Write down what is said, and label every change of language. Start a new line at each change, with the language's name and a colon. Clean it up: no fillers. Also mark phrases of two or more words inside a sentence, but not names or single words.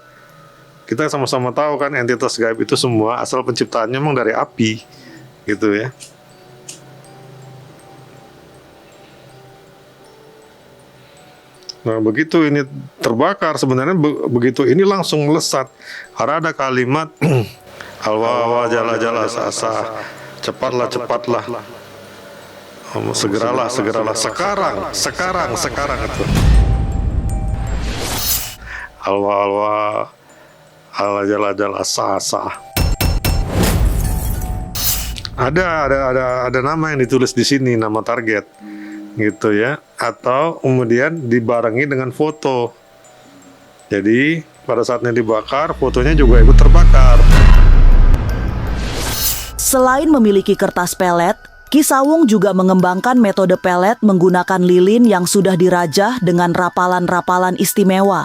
Indonesian: Kita sama-sama tahu kan entitas gaib itu semua asal penciptaannya memang dari api, gitu ya. Nah, begitu ini terbakar, sebenarnya begitu ini langsung melesat. Karena ada kalimat alwa jala jala asa, cepatlah segeralah sekarang itu. Alwa ala jala jala asa. Ada nama yang ditulis di sini, nama target. Gitu ya, atau kemudian dibarengi dengan foto. Jadi pada saatnya dibakar, fotonya juga ikut terbakar. Selain memiliki kertas pelet, Ki Sawung juga mengembangkan metode pelet menggunakan lilin yang sudah dirajah dengan rapalan-rapalan istimewa.